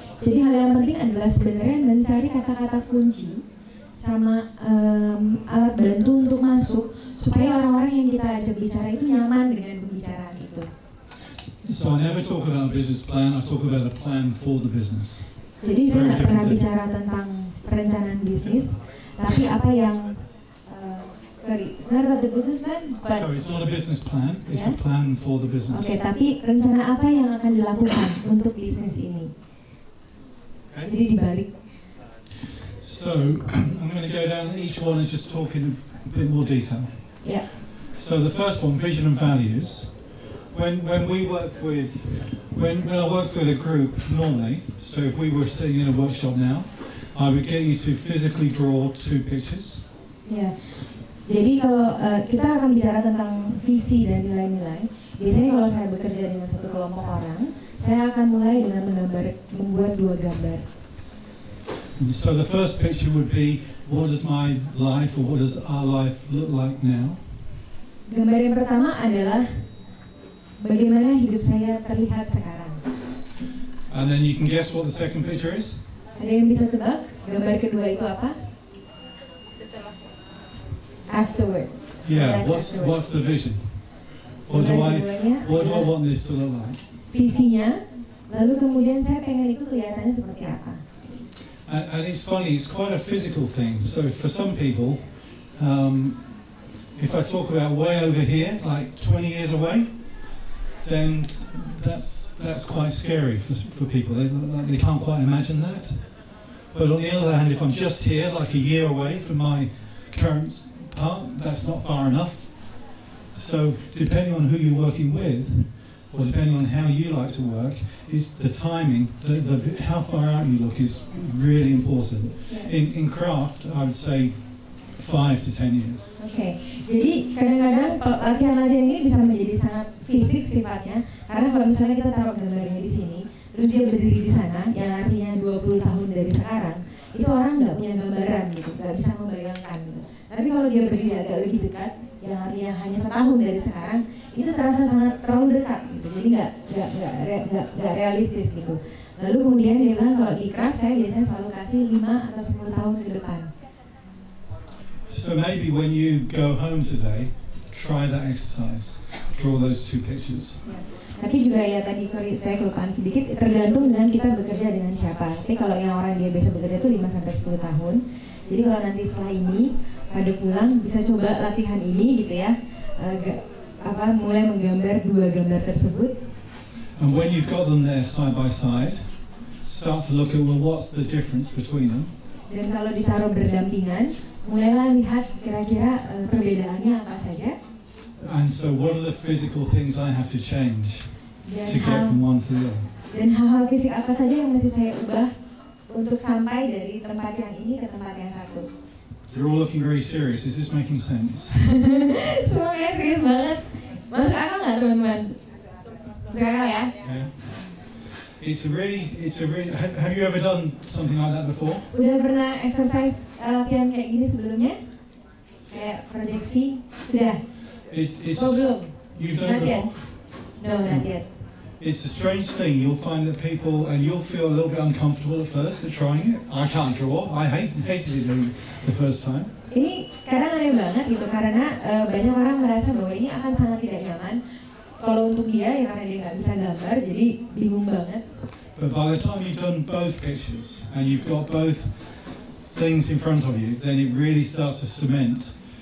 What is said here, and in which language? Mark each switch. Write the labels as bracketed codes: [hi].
[id] Jadi hal yang penting adalah sebenarnya mencari kata-kata kunci sama alat bantu untuk masuk supaya orang-orang yang kita ajak bicara itu nyaman dengan pembicaraan itu. [en] So I never talk about a business plan, I talk about a plan for the business. [id] Jadi saya nggak pernah bicara tentang perencanaan bisnis, tapi apa yang [en] it's not about the business plan, but so it's not a business plan, it's a plan for the business. [id] Oke, tapi rencana apa yang akan dilakukan untuk bisnis ini? [en] Okay. [id] Jadi dibalik. [en] So I'm going to go down each one and just talk in a bit more detail. Yeah. So the first one, vision and values. When I work with a group normally, so if we were sitting in a workshop now, I would get you to physically draw 2 pictures. [id] Ya, jadi kalau kita akan bicara tentang visi dan nilai-nilai, biasanya kalau saya bekerja dengan satu kelompok orang, saya akan mulai dengan membuat 2 gambar. [en] So the first picture would be, what does my life or what does our life look like now? [id] Gambar yang pertama adalah bagaimana hidup saya terlihat sekarang. [en] And then you can guess what the second picture is? [id] Ada yang bisa tebak gambar kedua itu apa? [en] Afterwards. Yeah, what's the vision? What do I want this to look like? Visinya, lalu kemudian saya pengen itu kelihatannya seperti apa? And it's funny, it's quite a physical thing. So for some people, if I talk about way over here, like 20 years away, then that's quite scary for people. They can't quite imagine that. But on the other hand, if I'm just here, like a year away from my current part, that's not far enough. So depending on who you're working with, or depending on how you like to work, is the timing, how far out you look is really important. In craft, I would say 5 to 10 years. [id] Oke, jadi kadang-kadang latihan-latihan ini bisa menjadi sangat fisik sifatnya, karena kalau misalnya kita taruh gambarnya di sini, terus dia berdiri di sana, yang artinya 20 tahun dari sekarang, itu orang nggak punya gambaran gitu, nggak bisa membayangkan gitu. Tapi kalau dia berdiri agak lebih dekat, yang artinya hanya setahun dari sekarang, itu terasa sangat terlalu dekat gitu, jadi nggak realistis gitu. Lalu kemudian dia bilang kalau di craft saya biasanya selalu kasih 5 atau 10 tahun ke depan. [en] So maybe when you go home today, try that exercise. Draw those 2 pictures. [id] Tapi juga ya tadi saya kelupaan sedikit, tergantung dengan kita bekerja dengan siapa. Tapi kalau yang orang dia biasa bekerja itu 5 sampai 10 tahun. Jadi kalau nanti setelah ini pada pulang bisa coba latihan ini gitu ya. Mulai menggambar 2 gambar tersebut. [en] And when you've got them there side by side, start to look at what's the difference between them. [id] Dan kalau ditaruh berdampingan, mulailah lihat kira-kira perbedaannya apa saja. [en] And so what are the physical things I have to change to get from one to the other? [id] Dan hal-hal fisik apa saja yang mesti saya ubah untuk sampai dari tempat yang ini ke tempat yang satu. [en] You're all looking very serious. Is this making sense? [id] Semuanya serius banget. Masuk akal nggak teman-teman? Masuk akal ya? [en] Yeah. It's a really. Have you ever done something like that before? [id] Udah pernah exercise latihan kayak gini sebelumnya? Kayak proyeksi? Sudah? Belum? [en] You've done it before? No, not yet. It's a strange thing. You'll find that people, and you'll feel a little bit uncomfortable at first at trying it. I can't draw. I hated it the first time. [id] Ini kadang aneh banget gitu karena banyak orang merasa bahwa ini akan sangat tidak nyaman. Kalau untuk dia ya karena dia nggak bisa gambar, jadi bingung banget. [en] But by the time you've done both pictures and you've got both things in front of you, then it really starts to cement.